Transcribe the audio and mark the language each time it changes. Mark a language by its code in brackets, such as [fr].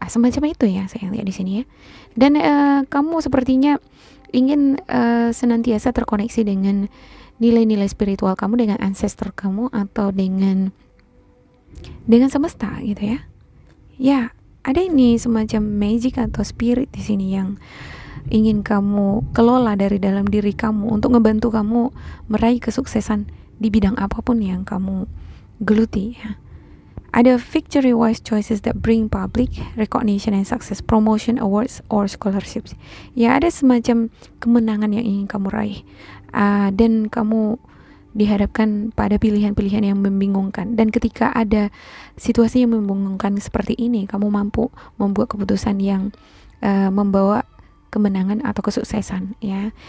[id] Semacam itu ya saya lihat di sini ya. Dan kamu sepertinya ingin senantiasa terkoneksi dengan nilai-nilai spiritual kamu, dengan ancestor kamu, atau dengan semesta gitu ya. Ya, ada ini semacam magic atau spirit di sini yang ingin kamu kelola dari dalam diri kamu untuk ngebantu kamu meraih kesuksesan di bidang apapun yang kamu geluti ya. [en] Ada victory wise choices that bring public recognition and success, promotion, awards, or scholarships. [id] Ya, ada semacam kemenangan yang ingin kamu raih. Dan kamu dihadapkan pada pilihan-pilihan yang membingungkan. Dan ketika ada situasi yang membingungkan seperti ini, kamu mampu membuat keputusan yang membawa kemenangan atau kesuksesan ya.